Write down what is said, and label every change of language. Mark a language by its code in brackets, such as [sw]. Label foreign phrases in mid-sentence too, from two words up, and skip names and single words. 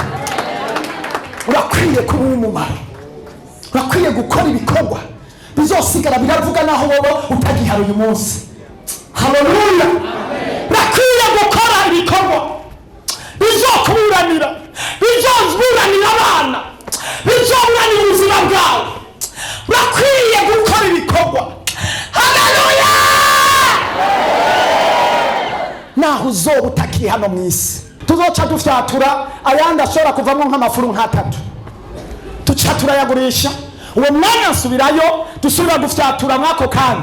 [rn] Urakwiye kuba umumaro, urakwiye gukora ibikorwa bizosigara biravuga naho wowe utagihara uyu munsi. Haleluya! Urakwiye gukora ibikorwa bizokuburanira, bizoburanira abana, bizoburanira ubuzima bwawe. Urakwiye gukora ibikorwa. Haleluya! Naho uzoba utakiri hano mu isi, tuzoca dufyatura ayandi ashobora kuvamo nk'amafuru 3. Tuca turayagurisha, uwo mwanya nsubirayo dusubira gufyatura mwako kandi.